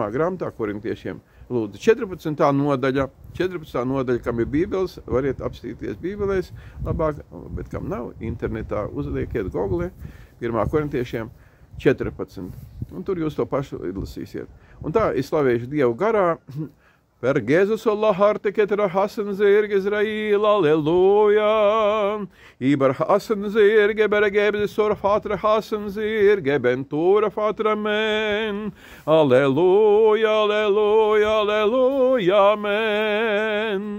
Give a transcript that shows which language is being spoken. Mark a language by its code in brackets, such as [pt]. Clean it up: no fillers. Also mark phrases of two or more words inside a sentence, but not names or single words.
[lv] grāmatā korintiešiem lūdzu 14. nodaļa, kam ir bībeles, variet apstīties bībelēs labāk, bet kam nav, internetā uzliekiet Google 1. korintiešiem 14. Un tur jūs to pašu izlasīsiet. Un tā es slavēšu Dievu garā. Per Jēzus Allah harte ketra hasen zirg Izrail, alleluja. Iber hasen zirg, ber gebze sor fatra hasen zirg, bentura fatra men. Alleluja, alleluja, alleluja, amen.